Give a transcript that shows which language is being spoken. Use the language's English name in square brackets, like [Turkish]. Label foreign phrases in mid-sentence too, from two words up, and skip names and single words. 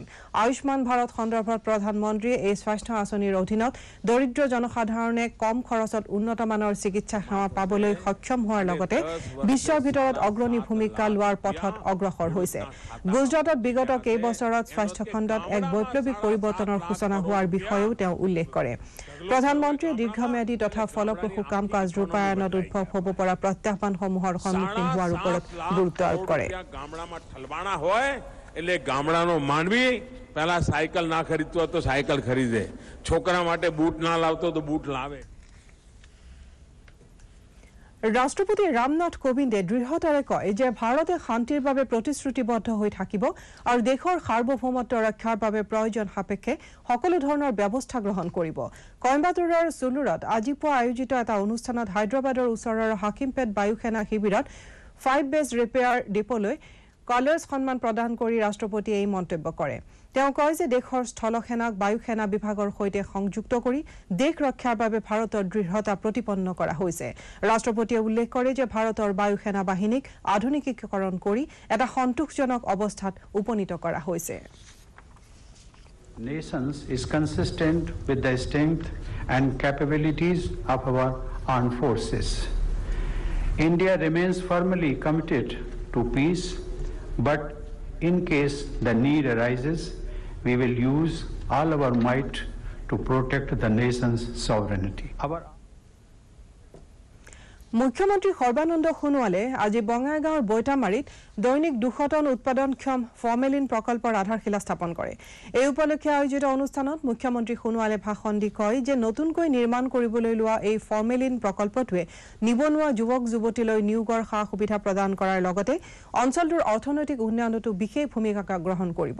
[Assamese] আয়ুষ্মান ভাৰত সন্দৰ্ভত প্ৰধানমন্ত্ৰীয়ে এই স্বাস্থ্য আঁচনিৰ অধীনত দৰিদ্ৰ জনসাধাৰণে কম খৰচত উন্নতমানৰ চিকিৎসা সেৱা পাবলৈ সক্ষম হোৱাৰ লগতে বিশ্বৰ ভিতৰত অগ্ৰণী ভূমিকা লোৱাৰ পথত অগ্ৰসৰ হৈছে। গুজৰাটত বিগত কেইবছৰত স্বাস্থ্য খণ্ডত এক বৈপ্লৱিক পৰিৱৰ্তনৰ সূচনা হোৱাৰ বিষয়েও তেওঁ উল্লেখ কৰে। প্ৰধানমন্ত্ৰীয়ে দীৰ্ঘম্যাদী তথা ফলপ্ৰসূ কাম কাজ ৰূপায়ণত উদ্ভৱ হ'ব পৰা প্ৰত্যাহ্বানসমূহৰ সন্মুখীন হোৱাৰ ওপৰত গুৰুত্ব আৰোপ কৰে। [Gujarati] ગામડામાં ઠલવાણા હોય એટલે ગામડાનો માનવી પહેલા સાયકલ ના ખરીદતો હોય તો સાયકલ ખરીદે, છોકરા માટે બૂટ ના લાવતો તો બૂટ લાવે। [Assamese] ৰাষ্ট্ৰপতি ৰামনাথ কোবিন্দে দৃঢ়তাৰে কয় যে ভাৰতে শান্তিৰ বাবে প্ৰতিশ্ৰুতিবদ্ধ হৈ থাকিব আৰু দেশৰ সাৰ্বভৌমত্ব ৰক্ষাৰ বাবে প্ৰয়োজন সাপেক্ষে সকলো ধৰণৰ ব্যৱস্থা গ্ৰহণ কৰিব। কইম্বাটুৰৰ চুলুৰত আজি পুৱা আয়োজিত এটা অনুষ্ঠানত হায়দৰাবাদৰ ওচৰৰ হাকিমপেট বায়ুসেনা শিবিৰত 5 বেজ ৰিপেয়াৰ ডিপোলৈ কালাৰ্ছ সন্মান প্ৰদান কৰি ৰাষ্ট্ৰপতিয়ে এই মন্তব্য কৰে। তেওঁ কয় যে দেশৰ স্থলসেনাক বায়ুসেনা বিভাগৰ সৈতে সংযুক্ত কৰি দেশ ৰক্ষাৰ বাবে ভাৰতৰ দৃঢ়তা প্ৰতিপন্ন কৰা হৈছে। ৰাষ্ট্ৰপতিয়ে উল্লেখ কৰে যে ভাৰতৰ বায়ুসেনা বাহিনীক আধুনিকীকৰণ কৰি এটা সন্তোষজনক অৱস্থাত উপনীত কৰা হৈছে। [English] Nations is consistent with the strength and capabilities of our armed forces. India remains firmly committed to peace, but in case the need arises, we will use all our might to protect the nation's sovereignty. [Assamese] মুখ্যমন্ত্ৰী সৰ্বানন্দ সোণোৱালে আজি বঙাইগাঁৱৰ বৈতামাৰীত দৈনিক 200 টন উৎপাদনক্ষম ফৰ্মেলিন প্ৰকল্পৰ আধাৰশিলা স্থাপন কৰে। এই উপলক্ষে আয়োজিত অনুষ্ঠানত মুখ্যমন্ত্ৰী সোণোৱালে ভাষণ দি কয় যে নতুনকৈ নিৰ্মাণ কৰিবলৈ লোৱা এই ফৰ্মেলিন প্ৰকল্পটোৱে নিবনুৱা যুৱক যুৱতীলৈ নিয়োগৰ সা সুবিধা প্ৰদান কৰাৰ লগতে অঞ্চলটোৰ অৰ্থনৈতিক উন্নয়নতো বিশেষ ভূমিকা গ্ৰহণ কৰিব।